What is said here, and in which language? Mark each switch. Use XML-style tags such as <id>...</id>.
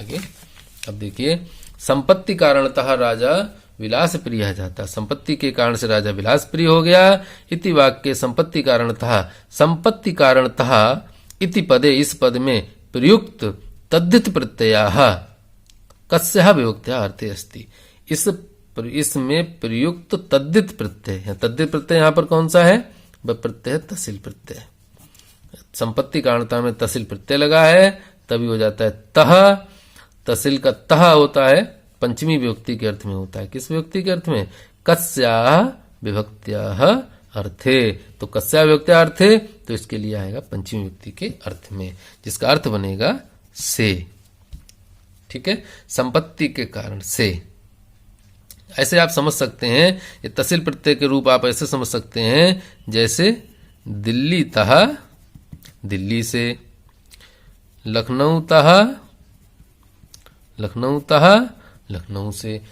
<hi>आगे अब देखिए,</hi> <sa>संपत्ति कारणतः राजा विलास प्रिय जाता,</sa> <hi>संपत्ति के कारण से राजा विलास प्रिय हो गया।</hi> <sa>इति वाक्य संपत्ति कारणतः इति पदे,</sa> <hi>इस पद में</hi> <sa>प्रयुक्त तद्धित प्रत्ययाः कस्याः विभक्त्याः अर्थे अस्ति।</sa> <hi>इसमें प्रयुक्त तद्धित प्रत्यय है। तद्धित प्रत्यय यहाँ पर कौन सा है? वह प्रत्यय तसिल प्रत्यय। संपत्ति कारणता में तसिल प्रत्यय लगा है, तभी हो जाता है तह। तहसील का तह होता है पंचमी विभक्ति के अर्थ में होता है। किस विभक्ति के अर्थ में?</hi> <sa>कस्याः विभक्त्याः अर्थे।</sa> <hi>तो</hi> <sa>कस्या विभक्त्या अर्थे,</sa> <hi>तो इसके लिए आएगा पंचमी विभक्ति के अर्थ में, जिसका अर्थ बनेगा से। ठीक है, संपत्ति के कारण से। ऐसे आप समझ सकते हैं, ये तहसील प्रत्यय के रूप आप ऐसे समझ सकते हैं जैसे दिल्ली तह दिल्ली से, लखनऊ तह लखनऊ तह लखनऊ से।</hi>